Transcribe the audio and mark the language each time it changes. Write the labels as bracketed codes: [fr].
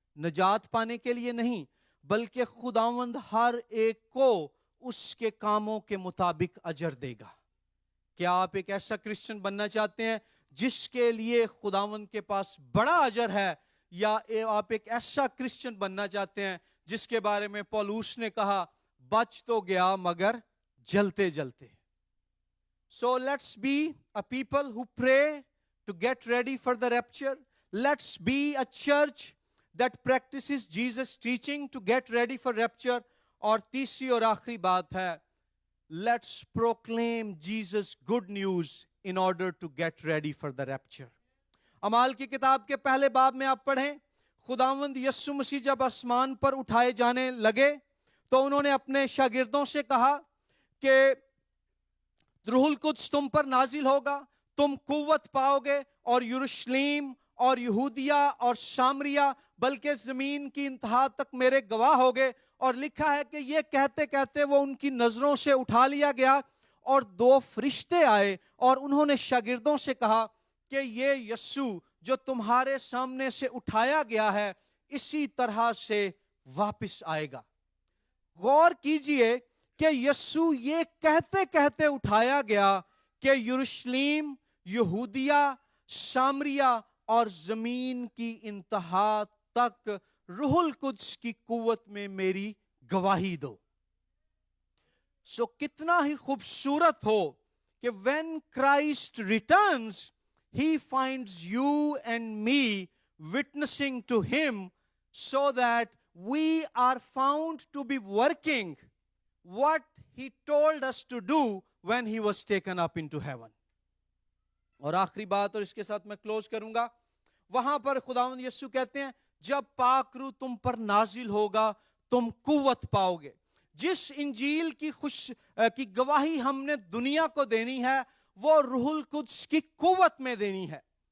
[hi] नजात पाने के लिए नहीं, बल्कि खुदावंद हर एक को उसके कामों के मुताबिक अजर देगा. क्या आप एक ऐसा क्रिश्चियन बनना चाहते हैं जिसके लिए खुदावंद के पास बड़ा अजर है, या आप एक ऐसा क्रिश्चियन बनना चाहते हैं जिसके बारे में पौलुस ने कहा, बच तो गया मगर जलते जलते. [en] So let's be a people who pray to get ready for the rapture. Let's be a church that practices Jesus' teaching to get ready for rapture. [hi] और तीसरी और आखिरी बात है, [en] let's proclaim Jesus' good news in order to get ready for the rapture. [hi] अमाल की किताब के पहले बाब में आप पढ़ें, खुदावंद यस्सु मसीह जब आसमान पर उठाए जाने लगे तो उन्होंने अपने शागिर्दों से कहा कि रूहुल कुद्स तुम पर नाजिल होगा, तुम कुव्वत पाओगे और यरूशलेम और यहूदिया और सामरिया बल्कि जमीन की इंतहा तक मेरे गवाह होगे. और लिखा है कि ये कहते कहते वो उनकी नजरों से उठा लिया गया और 2 फरिश्ते आए और उन्होंने शागिर्दों से कहा कि ये यस्सु जो तुम्हारे सामने से उठाया गया है, इसी तरह से वापस आएगा. गौर कीजिए कि यस्सु ये कहते कहते उठाया गया कि यरूशलेम, यहूदिया, सामरिया और जमीन की इंतहा तक रूहुल कुद्स की कुव्वत में मेरी गवाही दो. कितना ही खूबसूरत हो कि [en] when Christ returns, he finds you and me witnessing to him, so that we are found to be working what he told us to do when he was taken up into heaven. [hi] और आखिरी बात, और इसके साथ मैं close करूंगा, वहां पर खुदावंद यीशु कहते हैं, जब पाक रूह तुम पर नाजिल होगा तुम कुव्वत पाओगे. जिस इंजील की गवाही हमने दुनिया को देनी है, वो रूहुल कुद्स की कुव्वत में देनी है.